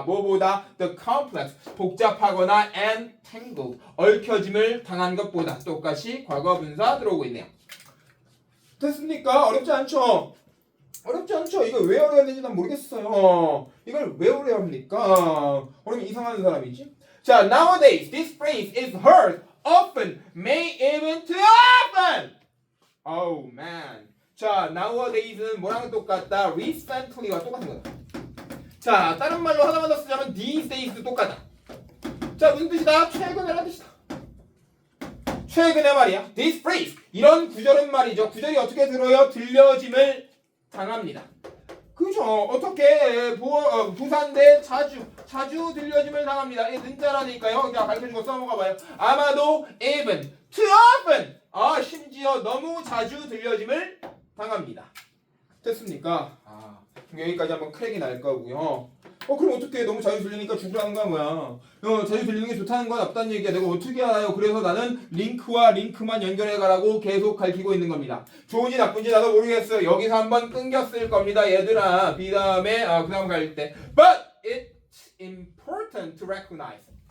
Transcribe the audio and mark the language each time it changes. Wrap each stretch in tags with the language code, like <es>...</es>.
<ko>뭐보다</ko> <en>the complex</en> <ko>복잡하거나</ko> <en>and tangled</en> <ko>얽혀짐을 당한 것보다 똑같이 과거분사 들어오고 있네요. 됐습니까? 어렵지 않죠? 어렵지 않죠? 이거 왜 어려웠는지 난 모르겠어요. 이걸 왜 어려야 합니까? 어려면 이상한 사람이지?</ko> <en>자, nowadays this phrase is heard often, may even too often. Oh man.</en> <ko>자, nowadays는 뭐랑 똑같다? recently와 똑같은 거다. 자, 다른 말로 하나만 더 쓰자면</ko> <en>these days</en> <ko>도 똑같다. 자, 무슨 뜻이다? 최근이라는 뜻이다. 최근에 말이야.</ko> <en>This phrase.</en> <ko>이런 구절은 말이죠. 구절이 어떻게 들어요? 들려짐을 당합니다. 그죠? 어떻게 부사인데 자주 들려짐을 당합니다. 이 는자라니까요. 그냥 가르쳐준 거 써먹어봐요. 아마도</ko> <en>even, too often.</en> <ko>심지어 너무 자주 들려짐을 당합니다. 됐습니까? 여기까지 한번 크랙이 날 거고요. 그럼 어떻게 너무 자주 들리니까 죽으라는 거야 뭐야? 자주 들리는 게 좋다는 건 없다는 얘기야. 내가 어떻게 알아요? 그래서 나는 링크와 링크만 연결해 가라고 계속 가르치고 있는 겁니다. 좋은지 나쁜지 나도 모르겠어요. 여기서 한번 끊겼을 겁니다, 얘들아. 그 다음 갈 때.</ko> <en>But it's important to recognize.</en>